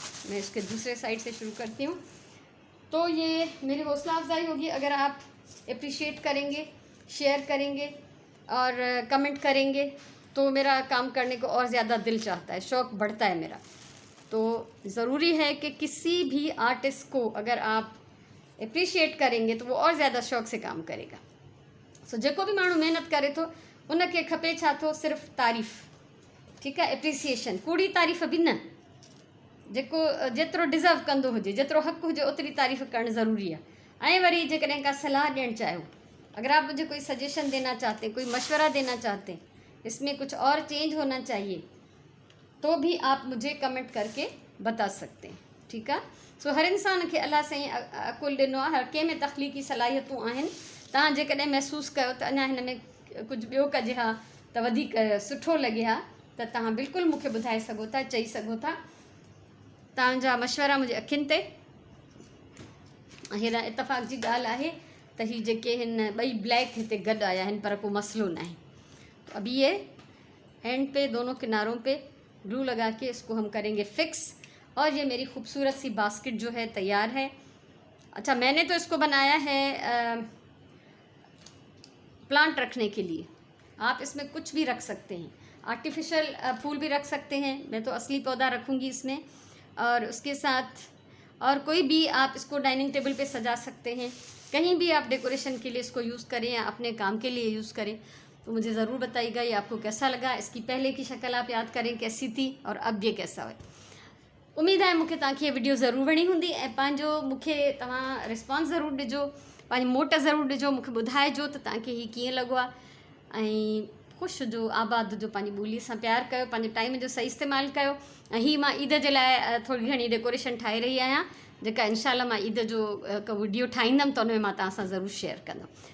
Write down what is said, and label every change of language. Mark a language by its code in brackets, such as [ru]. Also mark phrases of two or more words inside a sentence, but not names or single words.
[ur] میں اس کے دوسرے سائیڈ سے شروع کرتی ہوں۔ تو یہ میری حوصلہ افزائی ہوگی اگر آپ اپریشیئیٹ کریں گے، شیئر کریں گے اور کمنٹ کریں گے، تو میرا کام کرنے کو اور زیادہ دل چاہتا ہے، شوق بڑھتا ہے میرا. تو ضروری ہے کہ کسی بھی آرٹسٹ کو اگر آپ اپریشیئیٹ کریں گے تو وہ اور زیادہ شوق سے کام کرے گا. [sd] सो जेको भी माण्हू मेहनत करे तो उनके खपे छा थो, सिर्फ़ तारीफ़। [ur] ٹھیک ہے، ایپریسیئیشن, [sd] कूड़ी तारीफ़ भी न, जेको जेतिरो डिज़र्व कंदो हुजे, जेतिरो हक़ हुजे ओतिरी तारीफ़ करणु ज़रूरी है। ऐं वरी जेकॾहिं का सलाह ॾियणु चाहियो, [ur] اگر آپ مجھے کوئی سجیشن دینا چاہتے ہیں، کوئی مشورہ دینا چاہتے ہیں، اس میں کچھ اور چینج ہونا چاہیے، تو بھی آپ مجھے کمنٹ کر کے بتا سکتے ہیں. ٹھیک ہے, [sd] सो हर इंसान खे अल्लाह साईं अकुल ॾिनो आहे, हर कंहिं में तख़लीक़ी सलाहियतूं आहिनि। तव्हां जेकॾहिं महसूसु कयो त अञा हिन में कुझु ॿियो कजे हा त वधीक सुठो लॻे हा, त तव्हां बिल्कुलु मूंखे ॿुधाए सघो था, चई सघो था। तव्हांजा मशवरा मुंहिंजे अखियुनि ते। हिन इतफ़ाक़ जी ॻाल्हि आहे त ही जेके हिन ॿई ब्लैक हिते गॾु आया आहिनि, पर को मसइलो न आहे। [ur] تو ابھی یہ ہینڈ پہ دونوں کناروں پہ گلو لگا کے اس کو ہم کریں گے فکس. اور یہ میری خوبصورت سی باسکٹ جو ہے تیار ہے۔ اچھا، میں نے تو اس کو بنایا ہے پلانٹ رکھنے کے لیے. آپ اس میں کچھ بھی رکھ سکتے ہیں، آرٹیفیشل پھول بھی رکھ سکتے ہیں، میں تو اصلی پودا رکھوں گی اس میں. اور اس کے ساتھ اور کوئی بھی آپ اس کو [en] dining table [ur] پہ سجا سکتے ہیں، کہیں بھی آپ ڈیکوریشن کے لیے اس کو یوز کریں یا اپنے کام کے لیے یوز کریں. تو مجھے ضرور بتائیے گا یہ آپ کو کیسا لگا، اس کی پہلے کی شکل آپ یاد کریں کیسی تھی اور اب یہ کیسا ہے. امید ہے [sd] मूंखे तव्हांखे ये वीडियो ज़रूर वणी हूंदी ऐं पंहिंजो मूंखे तव्हां रिस्पॉन्स ज़रूरु ॾिजो, पंहिंजी मोट ज़रूरु ॾिजो, मूंखे ॿुधाइजो त तव्हांखे हीअ कीअं लॻो आहे। ऐं ख़ुशि जो आबाद जो पंहिंजी ॿोलीअ सां प्यारु कयो, पंहिंजे टाइम जो सही इस्तेमालु कयो। ऐं हीअ मां ईद जे लाइ थोरी घणी डेकोरेशन ठाहे रही आहियां, जेका इनशाला मां ईद जो हिकु वीडियो ठाहींदमि त उनमें मां तव्हां सां ज़रूरु शेयर कंदमि।